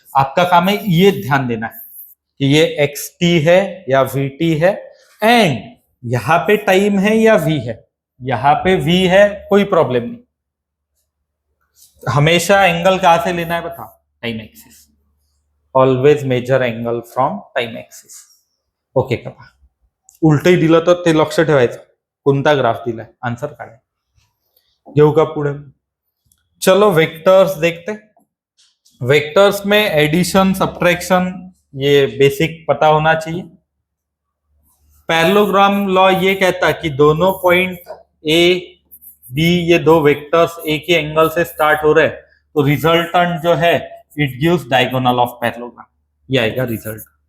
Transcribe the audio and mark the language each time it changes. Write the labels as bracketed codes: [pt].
[hi] आपका काम है ये ध्यान देना है कि ये xt है या vt है, एंड यहां पे टाइम है या v है. यहां पे v है, कोई प्रॉब्लम नहीं. हमेशा एंगल कहां से लेना है बताओ? Time axis. [en] Always measure angle from time axis. [mr] Okay का पहा, उलटही दिलं तर ते लक्ष ठेवायचं कोणता ग्राफ दिलाय, आन्सर काढाय. घेऊ का पुढे. [hi] चलो वेक्टर्स देखते. वेक्टर्स में एडिशन सब्ट्रैक्शन ये बेसिक पता होना चाहिए. पैरेललोग्राम लॉ ये कहता है कि दोनों पॉइंट ए बी, ये दो वेक्टर्स एक ही एंगल से स्टार्ट हो रहे हैं, तो रिजल्टेंट जो है [en] it gives diagonal of parallelogram, [hi] ये आएगा रिजल्ट.